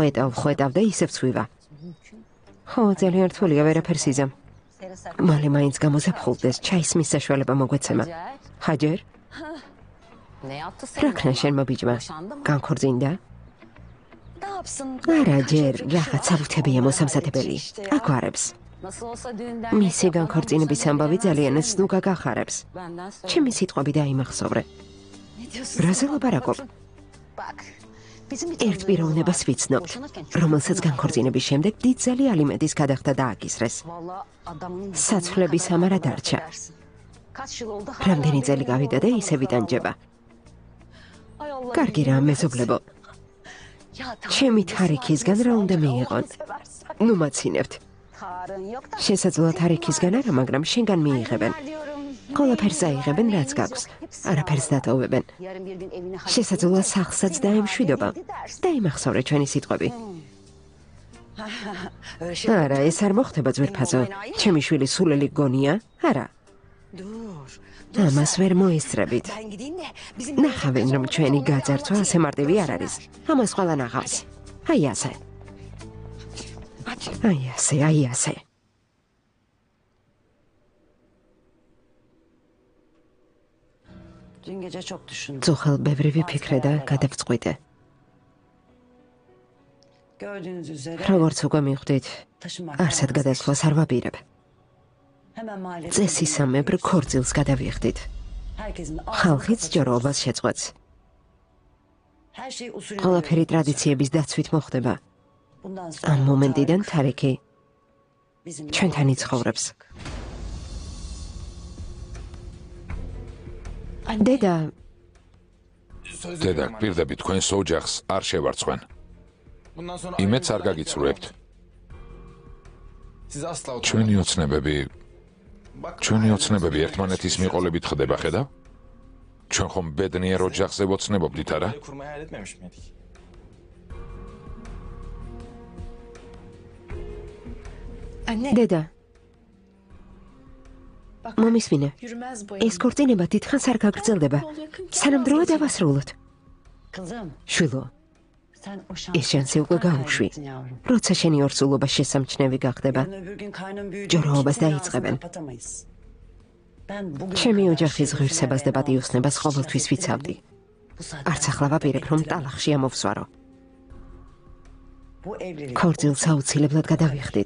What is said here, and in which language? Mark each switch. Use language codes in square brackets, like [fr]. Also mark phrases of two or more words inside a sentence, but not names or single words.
[ka] ხვეტავ და ისევ ცვივა. ხო, ძალიან რთულია ვერაფერს იზამ. მალე მაინც გამოზაფხულდეს, ჩაისმის საშუალება მოგვეცემა. ჰაჯერ, [tr] Ne yaptı [ka] რა [tr] senin? [ka] ქნა შენმა ბიჭმა? განქორწინდა? [tr] Ne yapsın? [ka] არა, ჯერ რაღაცა უთებია მოსამზადებელი. აგვარებს. [tr] Nasıl olsa düğünden [ka] მისი განქორწინების ამბავი ძალიან სნუგა გახარებს. [tr] benden söyle. [ka] ჩემი სიტყვები დაიმახსოვრე. [tr] Ne diyorsun? [ka] რაზე ლაპარაკობ? [tr] Bak. Bizim [ka] ერთ პიროვნებას ვიცნობთ, რომელსაც განქორწინების შემდეგ დიდძალი ალიმენტის გადახდა დააკისრეს. [tr] Vallahi adamın [ka] საცვლების ამარა დარჩა. [tr] Kaç yıl oldu? [ka] რამდენი წელი გავიდა და ისე ვიტანჯება. [tr] Ay Allah. [ka] კარგი რა, მეზობლებო. ჩემი თარიქისგან რა უნდა მიიღონ? ნუ მაცინებთ. [tr] Tarın yok da. [ka] შესაძლოა თარიქისგან არა, მაგრამ შენგან მიიღებენ. ყველაფერს აიღებენ, რაც გაქვს. არაფერს დატოვებენ. [tr] Yarın bir gün evine [ka] შესაძლოა სახლსაც დაემშვიდობა. დაიმახსოვრე ჩვენი სიტყვები. არა, ეს არ მოხდება ძვირფასო. ჩემი შვილი სულელი გონია? არა. ამას ვერ მოესწრებით. ნახავენ, რომ ჩვენი გაძარცვა ასე მარტივი არ არის. ამას ყველა ნახავს. აი ასე. აი ასე, აი ასე. [tr] Dün gece çok düşündüm. [ka] ძუხელ ბევრი ვიფიქრე და გადავწყვიტე. [tr] Gördüğünüz üzere [ka] როგორც უკვე მიხვდით, [tr] taşınmak [ka] არსად გადასვლას არ ვაპირებ. [tr] hemen mahallede [ka] წესისამებრ ქორწილს გადავიხდით. [tr] herkesin [ka] ხალხიც ჯოროობას შეწყვეტს. [tr] her şey usulüne [ka] ყველაფერი ტრადიციების დაცვით მოხდება. [tr] bundan [ka] ამ [tr] sonra [ka] მომენტიდან თარიქი [tr] bizim [ka] ჩვენთან იცხოვრებს. დედა, დედა, პირდები თქვენს ოჯახს არ შევარცხვენ. იმედს არ გაგიცრუებთ. ჩვენი ოცნებები ერთმანეთის მიყოლებით ხდება, ხედავ? ჩვენ ხომ ბედნიერ ოჯახზე ვოცნებობდით, არა? [tr] Anne, [ka] დედა, მომისმინე. [tr] yürümez bu [ka] ეს ქორწინება დიდხანს არ გაგრძელდება. სანამდროა დავასრულოთ. [tr] kızım [ka] შვილო, [tr] sen o [ka] ეს შანსი უკვე გაუშვი. [tr] yavrum. [ka] როცა შენი ორსულობა შესამჩნევი gახდება, [tr] Yarın öbür gün kaynım büyüdüğü [ka] ჯოროობას [tr] için seni [ka] დაიწყებენ. [tr] ağzına kapatamayız. Ben bugün [ka] ჩემი ოჯახის ღირსებას და პატიოსნებას ყოველთვის ვიცავდი. არც ახლა ვაპირებ, რომ ტალახში ამოვსვარო. [tr] bu evlilik [ka] ქორწილს აუცილებლად გადავიხდით.